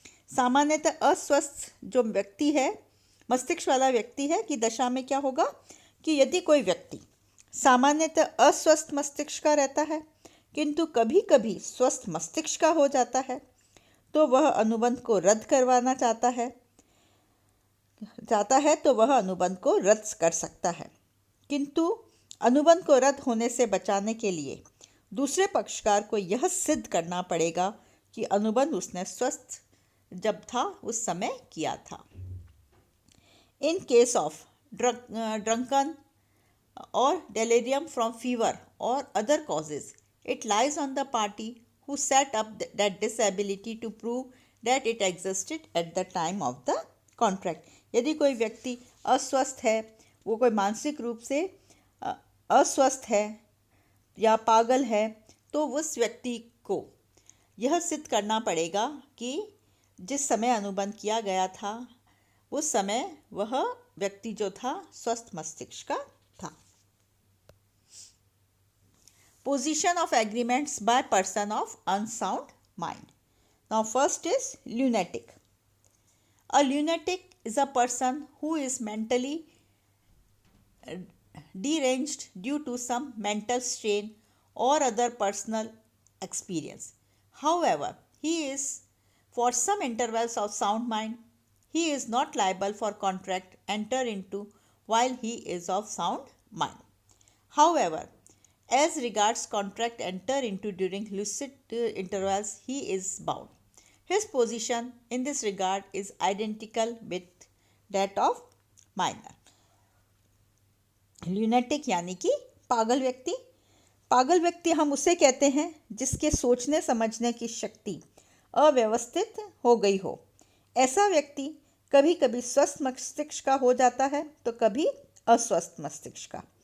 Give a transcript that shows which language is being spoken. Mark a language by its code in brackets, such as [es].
[hi] सामान्यतः अस्वस्थ जो व्यक्ति है, मस्तिष्क वाला व्यक्ति है की दशा में क्या होगा कि यदि कोई व्यक्ति सामान्यतः अस्वस्थ मस्तिष्क का रहता है किंतु कभी कभी स्वस्थ मस्तिष्क का हो जाता है, तो वह अनुबंध को रद्द करवाना चाहता है तो वह अनुबंध को रद्द कर सकता है। किंतु अनुबंध को रद्द होने से बचाने के लिए दूसरे पक्षकार को यह सिद्ध करना पड़ेगा कि अनुबंध उसने स्वस्थ जब था उस समय किया था। [en] in case of drunken [hi] और [en] delirium from fever or other causes, it lies on the party who set up that disability to prove that it existed at the time of the contract. [hi] यदि कोई व्यक्ति अस्वस्थ है, वो कोई मानसिक रूप से अस्वस्थ है या पागल है, तो उस व्यक्ति को यह सिद्ध करना पड़ेगा कि जिस समय अनुबंध किया गया था उस समय वह व्यक्ति जो था स्वस्थ मस्तिष्क का था। [en] Position of agreements by person of unsound mind. Now first is lunatic. A lunatic is a person who is mentally deranged due to some mental strain or other personal experience. However, he is for some intervals of sound mind. He is not liable for contract enter into while he is of sound mind. However, as regards contract enter into during lucid intervals, he is bound. His position in this regard is identical with that of minor. [hi] Lunatic यानी कि पागल व्यक्ति। पागल व्यक्ति हम उसे कहते हैं जिसके सोचने समझने की शक्ति अव्यवस्थित हो गई हो। ऐसा व्यक्ति कभी कभी स्वस्थ मस्तिष्क का हो जाता है तो कभी अस्वस्थ मस्तिष्क का।